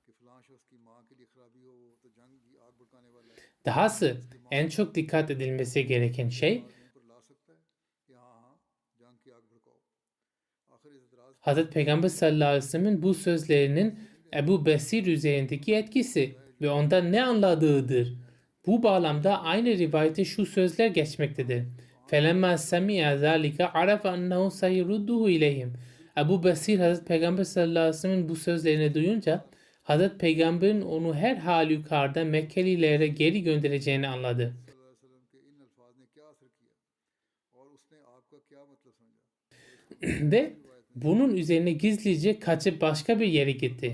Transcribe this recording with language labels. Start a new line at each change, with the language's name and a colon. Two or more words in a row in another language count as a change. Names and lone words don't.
Turkish: Dahası en çok dikkat edilmesi gereken şey Hz. Peygamber sallallahu aleyhi ve sellem'in bu sözlerinin Ebu Basir üzerindeki etkisi ve ondan ne anladığıdır. Bu bağlamda aynı rivayette şu sözler geçmektedir.
Arabic: فَلَمَّا سَمِعَ ذَٰلِكَ عَرَفَ أَنَّهُ سَيُرُدُّهُ إِلَيْهِمْ Ebu Basir Hz.
Turkish: Peygamber sallallahu aleyhi ve sellem'in bu sözlerini duyunca Hz. Peygamber'in onu her halükarda Mekkelilere geri göndereceğini anladı. Ve bunun üzerine gizlice kaçıp başka bir yere gitti.